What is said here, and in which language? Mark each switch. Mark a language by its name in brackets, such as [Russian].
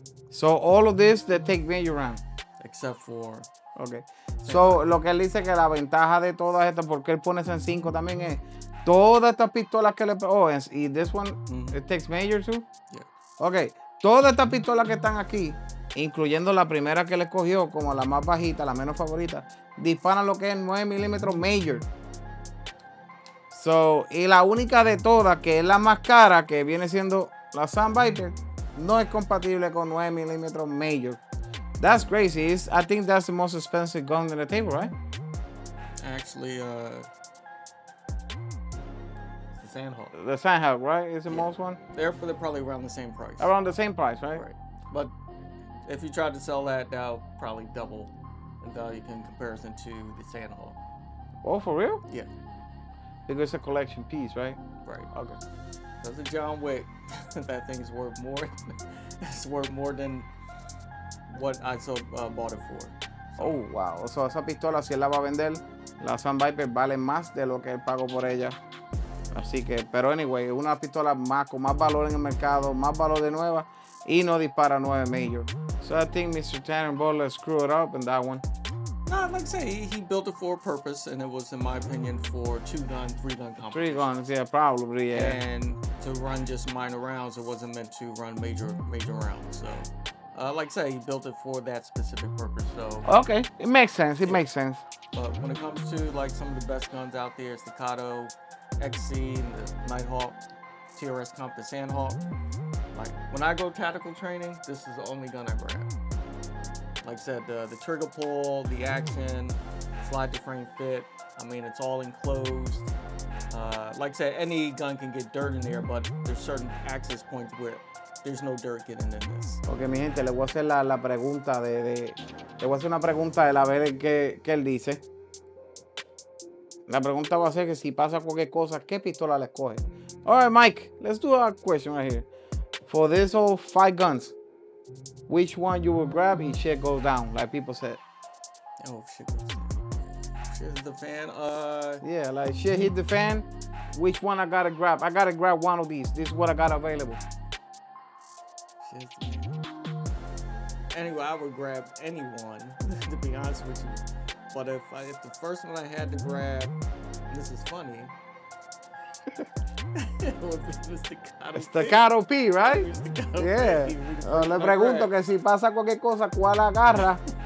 [English] So, all of this, they take major round. Except for... Okay. [Spanish] So, lo que él dice que la ventaja de todas estas, porque él pone en 5 también es, todas estas pistolas que le... [English] Oh, y this one, it takes major too? Yeah. [Spanish] Ok, todas estas pistolas que están aquí, incluyendo la primera que le cogió como la más bajita, la menos favorita, disparan lo que es 9 milímetros major. So, y la única de todas, que es la más cara, que viene siendo la Sand Viper, no es compatible con 9 milímetros major. [English] That's crazy. I think that's the most expensive gun in the table, right? Actually, the Sandhawk. The Sandhawk, right? Is the most one? They're probably around the same price. Around the same price, right? Right. But if you tried to sell that, that'll probably double in value in comparison to the Sandhawk. Oh, for real? Yeah. Because it's a collection piece, right? Right. Okay. That's a John Wick. That thing's worth more. It's worth more than what I bought it for. So. Oh, wow. [Spanish] So, esa pistola, si él la va a vender, la Sand Viper vale más de lo que él pagó por ella. Así que, pero anyway, una pistola más con más valor en el mercado, más valor de nueva y no dispara 9 major. [English] So I think Mr. Tanner Butler screwed it up in that one. No, like I say, he built it for a purpose, and it was, in my opinion, for 2-gun, 3-gun competition. 3 guns, yeah, probably, yeah. And to run just minor rounds, it wasn't meant to run major rounds. So, like I say, he built it for that specific purpose. So. Okay, it makes sense. It makes sense. But when it comes to like some of the best guns out there, Staccato, XC, and the Nighthawk, TRS Comp, the Sandhawk. Like when I go tactical training, this is the only gun I grab. Like I said, the trigger pull, the action, slide to frame fit. I mean, it's all enclosed. Like I said, any gun can get dirt in there, but there's certain access points where there's no dirt getting in this. [Spanish] Ok, mi gente, le voy a hacer la pregunta le voy a hacer una pregunta de a ver qué él dice. La pregunta va a ser que si pasa cualquier cosa, ¿qué pistola le escoge? [English] All right, Mike, let's do a question right here. For this whole 5 guns, which one you will grab and shit goes down, like people said? Oh, shit goes down. Shit hit the fan. Yeah, like shit hit the fan. Which one I gotta grab? I gotta grab one of these. This is what I got available. Shit hit the fan. Anyway, I would grab anyone, to be honest with you. But if the first one I had to grab, and this is funny, it would be the Staccato P, right? Staccato Yeah. P. [Spanish] Le pregunto que si pasa cualquier cosa, ¿cuál agarra?